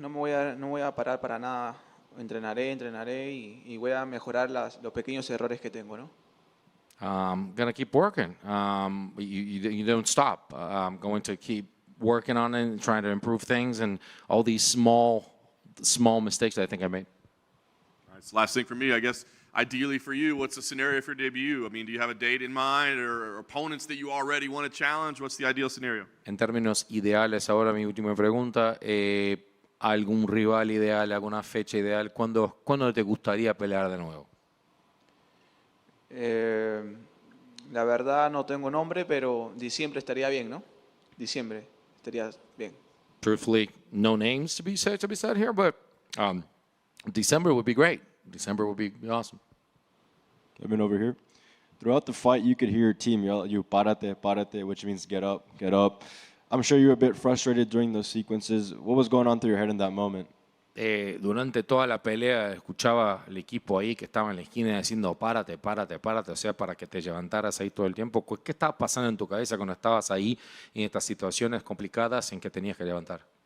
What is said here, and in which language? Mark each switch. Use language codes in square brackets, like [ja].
[es] No voy a parar para nada, entrenaré y voy a mejorar los pequeños errores que tengo, ¿no? [en] Gonna keep working. You don't stop. I'm going to keep working on it and trying to improve things and all these small mistakes that I think I made. All right, so last thing for me, I guess, ideally for you, what's the scenario for your debut? I mean, do you have a date in mind or opponents that you already want to challenge? What's the ideal scenario? [es] En términos ideales, ahora mi última pregunta, ¿algún rival ideal, alguna fecha ideal? ¿Cuándo te gustaría pelear de nuevo? La verdad no tengo nombre, pero diciembre estaría bien, ¿no? Diciembre estaría bien. [en] Truthfully, no names to be said here, but December would be great. December would be awesome. Kevin over here. Throughout the fight, you could hear your team yell at you, [es] "Párate, párate," [en] which means get up, get up. I'm sure you were a bit frustrated during those sequences. What was going on through your head in that moment? [es] Durante toda la pelea escuchaba al equipo ahí que estaba en la esquina diciendo párate, párate, párate, o sea, para que te levantaras ahí todo el tiempo. ¿Qué estaba pasando en tu cabeza cuando estabas ahí en estas situaciones complicadas en que tenías que levantar?